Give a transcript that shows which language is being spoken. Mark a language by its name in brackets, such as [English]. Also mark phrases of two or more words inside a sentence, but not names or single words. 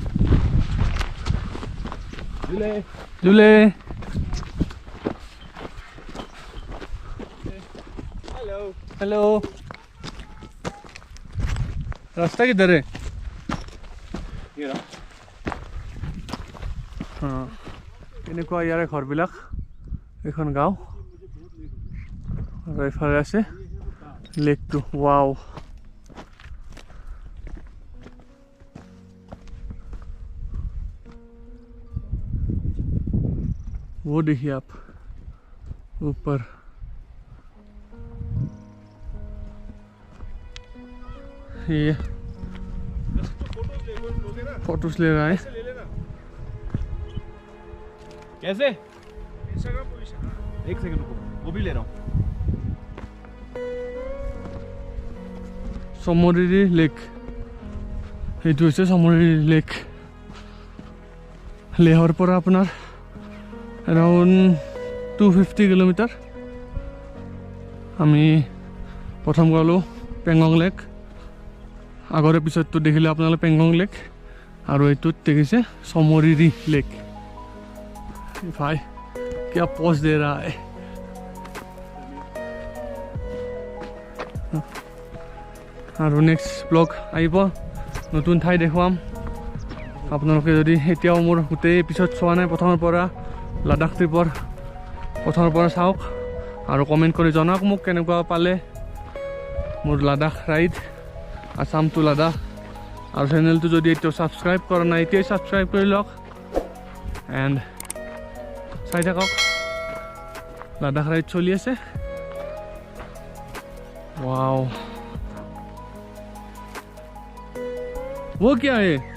[Hindi] झूले झूले हेलो रास्ता किधर है ये रहा [Assamese] हाँ এনেকুৱা ইয়াৰে ঘৰবিলাক এখন গাঁও আৰু এইফালে আছে লেকটো ৱাও [Hindi] वो देखिए आप ऊपर ये फोटोज ले रहा है कैसे [English] Instagram position [Hindi] एक सेकंड रुको वो भी ले रहा हूँ [Assamese] টছ মৰিৰি লেক এইটো হৈছে টছ মৰিৰি লেক লেহৰ পৰা আপোনাৰ এৰাউণ্ড 250 কিলোমিটাৰ আমি প্ৰথম গ'লোঁ পেংগং লেক আগৰ এপিছডটো দেখিলে আপোনালোকে পেংগং লেক আৰু এইটোত দেখিছে টছ মৰিৰি লেক [Hindi] भाई क्या पोज दे रहा है [Assamese] আৰু নেক্সট ব্লগ আহিব নতুন ঠাই দেখুৱাম আপোনালোকে যদি এতিয়াও মোৰ গোটেই এপিছড চোৱা নাই প্ৰথমৰ পৰা লাডাখ ট্ৰিপৰ প্ৰথমৰ পৰা চাওক আৰু কমেণ্ট কৰি জনাওক মোক কেনেকুৱা পালে মোৰ লাডাখ ৰাইড আসাম টু লাডাখ আৰু চেনেলটো যদি এতিয়াও ছাবস্ক্ৰাইব কৰা নাই এতিয়াই ছাবস্ক্ৰাইব কৰি লওক এণ্ড চাই থাকক লাডাখ ৰাইড চলি আছে [Hindi] वाओ वो क्या है